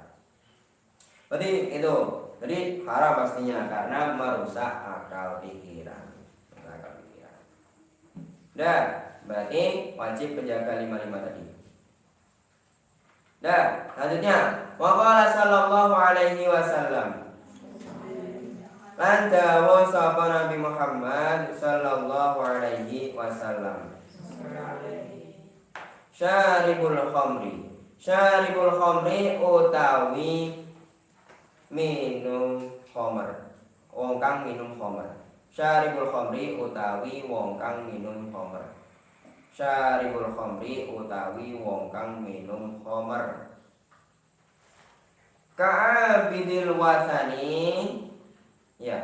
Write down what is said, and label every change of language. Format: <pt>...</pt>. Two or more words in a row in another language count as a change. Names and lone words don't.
<id>Berarti itu, jadi haram pastinya karena merusak akal pikiran. Dan berarti wajib menjaga 5 tadi. Dan selanjutnya,</id> <ar>وقال صلى الله عليه وسلم.</ar> <jv>Lan dawu sapa Nabi Muhammad</jv> <ar>صلى الله عليه وسلم. شارب الخمر</ar> <jv>utawi minum khamr. Wong kang minum khamr.</jv> <ar>شارب الخمر</ar> <jv>utawi wong kang minum khamr.</jv> <ar>شارب الخمر</ar> <jv>utawi wong kang minum khamr.</jv> <ar>كعابد الوثن, ya.</ar>